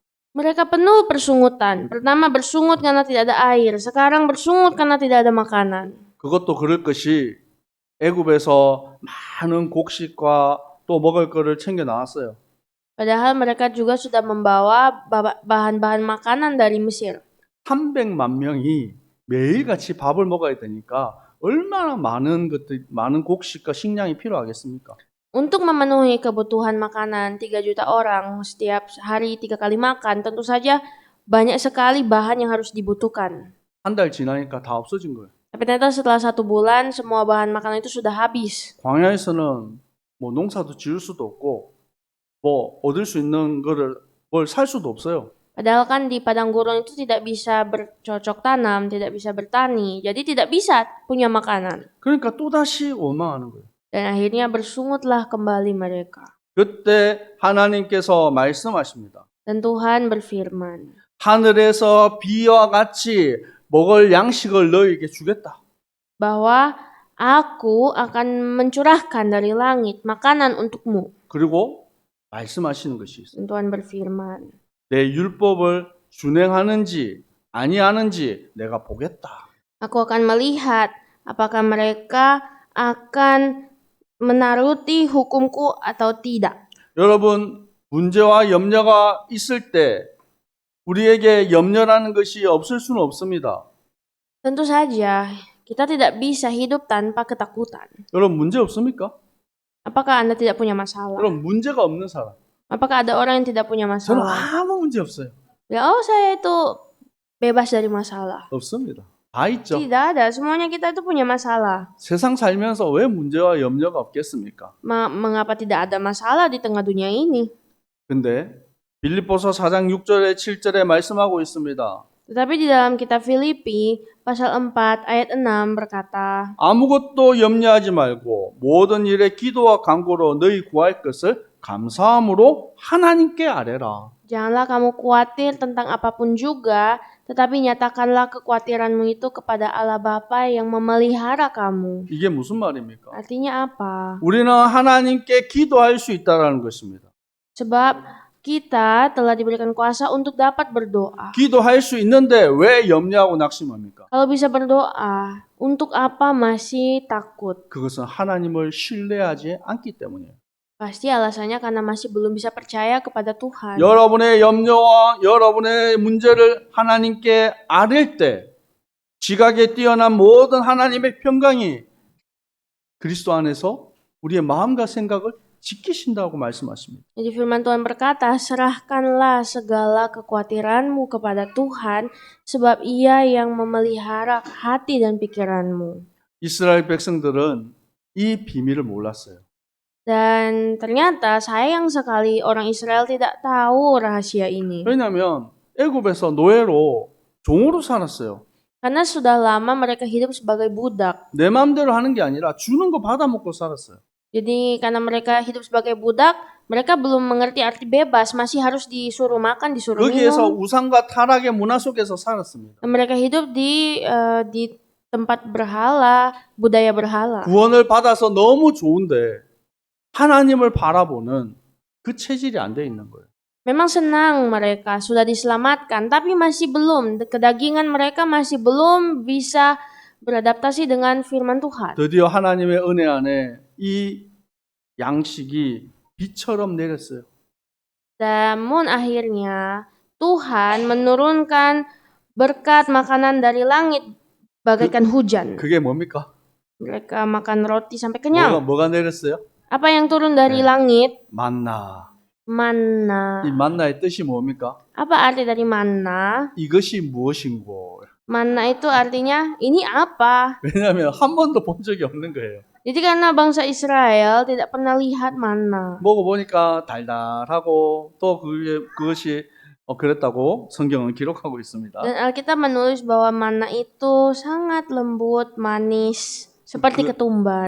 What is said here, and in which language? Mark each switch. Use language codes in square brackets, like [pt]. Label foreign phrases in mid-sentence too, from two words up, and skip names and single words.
[id] Mereka penuh persungutan. Pertama bersungut karena tidak ada air. Sekarang bersungut karena tidak ada makanan. [ko] 그것도 그럴 것이 애굽에서 많은 곡식과 또 먹을 거를 챙겨 나왔어요. [id] Padahal mereka juga sudah membawa bahan-bahan makanan dari Mesir. [ko] 300만 명이 매일같이 밥을 먹어야 되니까 얼마나 많은 곡식과 식량이 필요하겠습니까? [id] Untuk memenuhi kebutuhan makanan 3 juta orang setiap hari 3 kali makan, tentu saja banyak sekali bahan yang harus dibutuhkan. [ko] 한 달 지나니까 다 없어진 거예요. [id] Tapi ternyata setelah 1 bulan semua bahan makanan itu sudah habis. [ko] 광야에서는 뭐 농사도 지을 수도 없고 뭐 얻을 수 있는 거를 뭘 살 수도 없어요. [id] Padahal kan di padang gurun itu tidak bisa bercocok tanam, tidak bisa bertani, jadi tidak bisa punya makanan. [ko] 그러니까 또다시 원망하는 거예요. [id] Dan akhirnya bersungutlah kembali mereka. [ko] 그때 하나님께서 말씀하십니다. [id] Dan Tuhan berfirman, [ko] 하늘에서 비와 같이 먹을 양식을 너희에게 주겠다. [id] bahwa aku akan mencurahkan dari langit makanan untukmu. [ko] 그리고 말씀하시는 것이 있어요. [id] Dan Tuhan berfirman, [ko] 내 율법을 준행하는지 아니하는지 내가 보겠다. [id] aku akan melihat apakah mereka akan menaruti hukumku atau tidak. [ko] 여러분, 문제와 염려가 있을 때 우리에게 염려라는 것이 없을 수는 없습니다. [id] Tentu saja Kita tidak bisa hidup tanpa ketakutan. [ko] 여러분 문제 없습니까? [id] Apakah Anda tidak punya masalah? [ko] 여러분 문제가 없는 사람. [id] Apakah ada orang yang tidak punya [ko] 저는 [id] masalah? [ko] 아무 문제 없어요. [id] Ya, saya itu bebas dari masalah. [ko] 없습니다. 다 있죠. [id] Tidak ada, semuanya kita itu punya masalah. [ko] 세상 살면서 왜 문제와 염려가 없겠습니까? [id] Mengapa tidak ada masalah di tengah dunia ini? [ko] 근데 빌립보서 4장 6절에 7절에 말씀하고 있습니다. [id] Tetapi di dalam kitab Filipi pasal 4 ayat 6 berkata, [ko] 아무것도 염려하지 말고 모든 일에 기도와 간구로 너희 구할 것을 감사함으로 하나님께 아뢰라. [id] janganlah kamu khawatir tentang apapun juga, tetapi nyatakanlah kekhawatiranmu itu kepada Allah Bapa yang memelihara kamu. [ko] 이게 무슨 말입니까? [id] Artinya apa? [ko] 우리는 하나님께 기도할 수 있다라는 것입니다. [id] Sebab kita telah diberikan kuasa untuk dapat berdoa. [ko] 기도할 수 있는데 왜 염려하고 낙심합니까? [id] Kalau bisa berdoa, untuk apa masih takut? [ko] 그것은 하나님을 신뢰하지 않기 때문이에요. [id] Pasti alasannya karena masih belum bisa percaya kepada Tuhan. [ko] 여러분의 염려와 여러분의 문제를 하나님께 아뢰 때 지각에 뛰어난 모든 하나님의 평강이 그리스도 안에서 우리의 마음과 생각을 지키신다고 말씀하십니다. [id] Jadi firman Tuhan berkata, serahkanlah segala kekhawatiranmu kepada Tuhan, sebab Ia yang memelihara hati dan pikiranmu. [ko] 이스라엘 백성들은 이 비밀을 몰랐어요. [id] Dan ternyata sayang sekali orang Israel tidak tahu rahasia ini. [ko] 왜냐하면 애굽에서 노예로 종으로 살았어요. [id] Karena sudah lama mereka hidup sebagai budak. [ko] 내 마음대로 하는 게 아니라 주는 거 받아먹고 살았어요. [id] Jadi karena mereka hidup sebagai budak, mereka belum mengerti arti bebas, masih harus disuruh makan, disuruh [ko] 거기에서 [id] minum. [ko] 우상과 타락의 문화 속에서 살았습니다. [id] Dan mereka hidup di tempat berhala, budaya berhala. [ko] 구원을 받아서 너무 좋은데 하나님을 바라보는 그 체질이 안 돼 있는 거예요. [id] Memang senang mereka sudah diselamatkan, tapi masih belum, kedagingan mereka masih belum bisa beradaptasi dengan firman Tuhan. [ko] 드디어 하나님의 은혜 안에 이 양식이 비처럼 내렸어요. [id] Namun akhirnya Tuhan menurunkan berkat makanan dari langit bagaikan hujan. [ko] 그게 뭡니까? [id] Mereka makan roti sampai kenyang. [ko] 뭐가 내렸어요? [id] Apa yang turun dari langit? [ko] 만나. [id] Manna. [ko] 이 만나의 뜻이 뭡니까? [id] Apa arti dari manna? [ko] 이것이 무엇인고? [id] Manna itu artinya ini apa? [ko] 왜냐하면 한 번도 본 적이 없는 거예요. [id] Jadi karena bangsa Israel tidak pernah lihat manna. [ko] 먹어보니까 달달하고 또 그것이 그랬다고 성경은 기록하고 있습니다. [id] Dan Alkitab menulis bahwa manna itu sangat lembut, manis, seperti ketumbar.